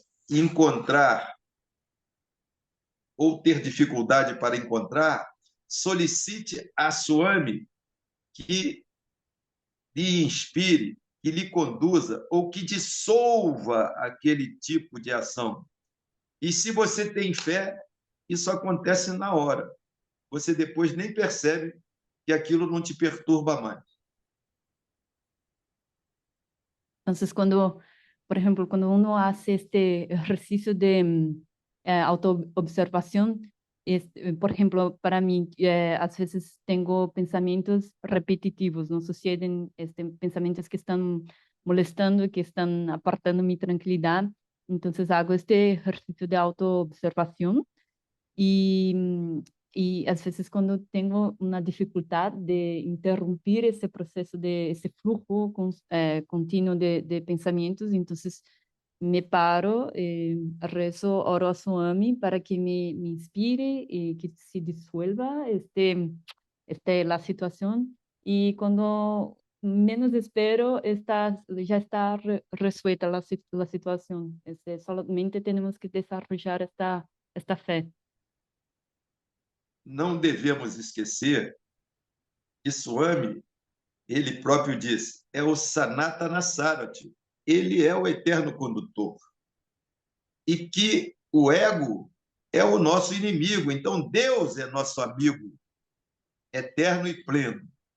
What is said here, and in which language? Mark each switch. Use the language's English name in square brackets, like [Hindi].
[Portuguese] encontrar ou ter dificuldade para encontrar, solicite a Swami que lhe inspire que lhe conduza ou que dissolva aquele tipo de ação. E se você tem fé, isso acontece na hora. Você depois nem percebe que aquilo não te perturba mais. [Spanish] Entonces, cuando, por ejemplo, cuando uno hace este ejercicio de autoobservación, por ejemplo, para mí, a veces tengo pensamientos repetitivos, no suceden pensamientos que están molestando y que están apartando mi tranquilidad. Entonces, hago este ejercicio de autoobservación y, y a veces cuando tengo una dificultad de interrumpir ese proceso de ese flujo continuo de pensamientos, entonces me paro, rezo, oro a Swami para que me inspire y que se disuelva la situación. Y cuando menos espero, ya está resuelta la situación. Solamente tenemos que desarrollar esta fe. [Portuguese] Não devemos esquecer que Swami, ele próprio disse, é o Sanatana Sarati. Ele é o eterno condutor. E que o ego é o nosso inimigo. Então, Deus é nosso amigo eterno e pleno.